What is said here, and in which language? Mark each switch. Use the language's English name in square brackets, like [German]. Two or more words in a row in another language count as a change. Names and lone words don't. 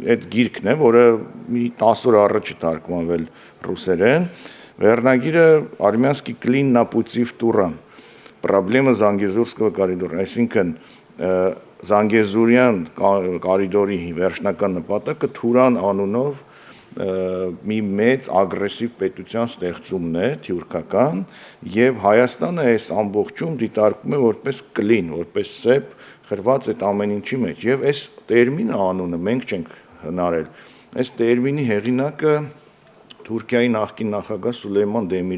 [Armenian] այդ գիրքն է, որը մի 10 օր առաջ է թարգմանվել ռուսերեն, վերնագիրը [Russian] «Армянский клин на пути в Туран. Проблема Զանգեզուրского коридора», [Armenian] այսինքն Զանգեզուրյան կարիդորի վերջնական նպատակը Թուրան անունով մի մեծ ագրեսիվ պետության ստեղծումն է թյուրքական եւ Հայաստանը այս ամբողջում դիտարկում է որպես կլին, որպես սեփ խրված այդ ամեն ինչի մեջ եւ այս տերմինը անունը մենք չենք հնարել։ Այս տերմինի հեղինակը Թուրքիայի նախկին նախագահ Սուլեյման Դեմիրելն